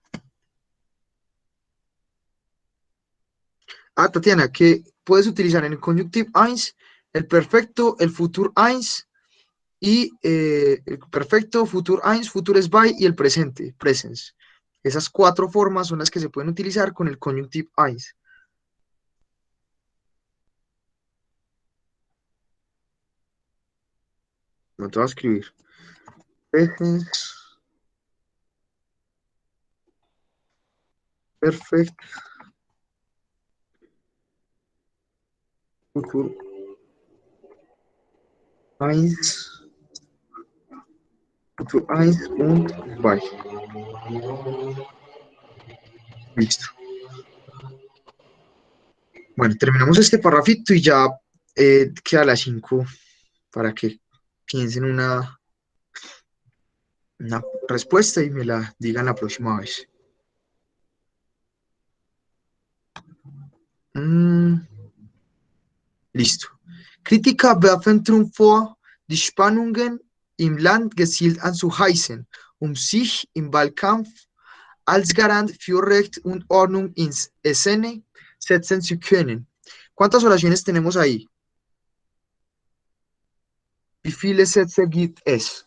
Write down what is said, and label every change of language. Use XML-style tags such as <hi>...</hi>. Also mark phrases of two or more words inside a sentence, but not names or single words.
<es>Ah, Tatiana, que puedes utilizar en el</es> <de>conjunctive eins</de> <es>el perfecto, el</es> <de>futur eins</de> <es>y el perfecto,</es> <de>futur eins, futur zwei</de> <es>y el presente,</es> <de>presence.</de> <es>Esas cuatro formas son las que se pueden utilizar con el</es> <de>conjunctive eins.</de> <es>No te voy a escribir.</es> <en>Presence, perfect,</en> <de>futur eins, futur eins und zwei.</de> <es>Listo. Bueno, terminamos este parrafito y ya queda las 5 para que piensen una respuesta y me la digan la próxima vez. Mm, listo.</es> <de>Kritika werfen vor, die Spannungen im Land gezielt anzuheizen, sich im Wahlkampf als Garant für Recht und Ordnung in Szene setzen zu können.</de> <es>¿Cuántas oraciones tenemos ahí?</es> <de>Wie viele Sätze gibt es?</de>